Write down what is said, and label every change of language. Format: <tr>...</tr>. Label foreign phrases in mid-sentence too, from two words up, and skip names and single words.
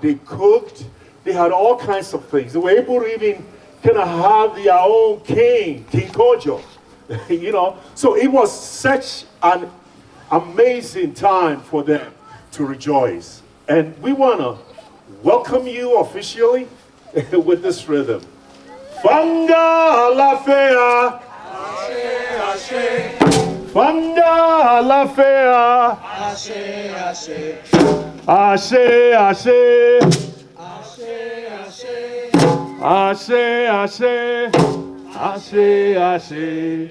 <en>They cooked, they had all kinds of things. They were able to even kind of have their own king, King Kojo, you know. So it was such an amazing time for them to rejoice. And we want to welcome you officially with this rhythm.</en> <yo>Fanga la fea, ashe, ashe. Fanga la fea, ashe, ashe. Ashe, ashe. Ashe, ashe. Ashe, ashe. Ashe, ashe.</yo>